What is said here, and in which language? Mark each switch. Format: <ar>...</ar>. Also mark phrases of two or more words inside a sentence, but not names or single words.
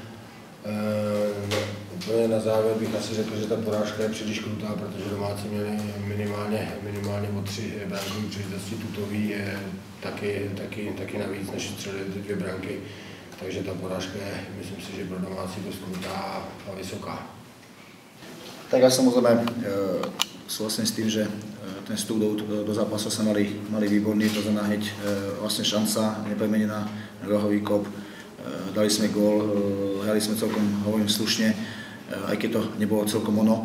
<cs>Úplně na závěr bych asi řekl, že ta porážka je příliš krutá, protože domácí měli minimálně o 3 brankové příležitosti, tutový taky navíc, než střelili ty 2 branky. Takže ta porážka je, myslím si, že pro domácí dost krutá a vysoká.</cs> <sk>Tak ja samozrejme súhlasím s tým, že ten vstup do zápasu sa mali výborný, to znamená hneď vlastne šanca, nepremenená, rohový kop, dali sme gól, hrali sme celkom, hovorím, slušne, aj keď to nebolo celkom ono.</sk>